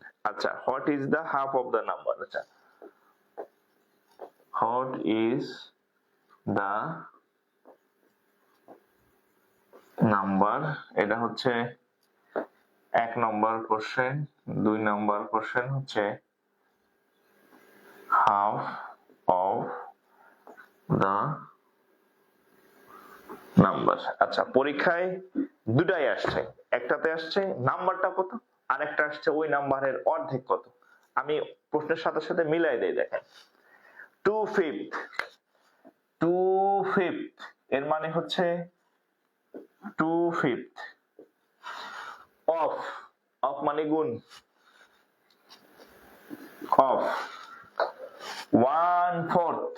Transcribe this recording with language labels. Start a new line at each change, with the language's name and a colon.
English: আচ্ছা, what is the half of the number?
Bangla: আচ্ছা,
English: what is the number,
Bangla: এটা হচ্ছে 1 নম্বর কোশ্চেন।
English: 2
Bangla: নম্বর কোশ্চেন হচ্ছে
English: half of the number।
Bangla: আচ্ছা, পরীক্ষায় দুটাই আসছে, একটাতে আসছে নাম্বারটা কত, আরেকটা আসছে ওই নাম্বারের অর্ধেক কত। আমি প্রশ্নের সাথে সাথে মিলাই দেই, দেখেন 2/5 এর মানে হচ্ছে 2/5 of মানে গুণ, of 1/4